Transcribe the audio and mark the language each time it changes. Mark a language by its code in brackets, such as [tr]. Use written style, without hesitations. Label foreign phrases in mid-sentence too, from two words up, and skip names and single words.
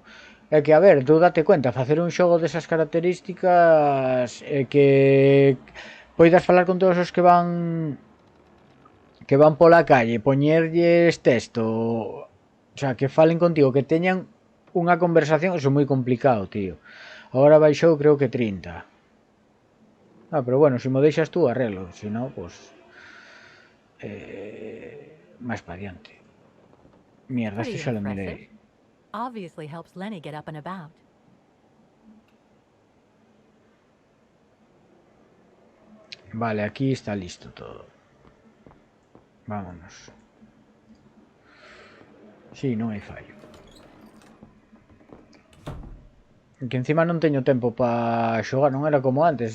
[gl] É que, a ver, [es] tú date cuenta, [gl] facer un xogo desas características é que poidas falar con todos os que van pola calle, poñerlles texto, o sea, que falen contigo, que teñan unha conversación, eso é moi complicado, tío. Agora baixou creo que 30. Ah, pero bueno, se mo deixas tú arreglo, se non, pues máis pa diante. Mierda, este xa lo mirei. [en] Obviously helps Lenny get up and about. [gl] Vale, aquí está listo todo. Vámonos. Sí, non hai fallo. Que encima non teño tempo para xogar, non era como antes.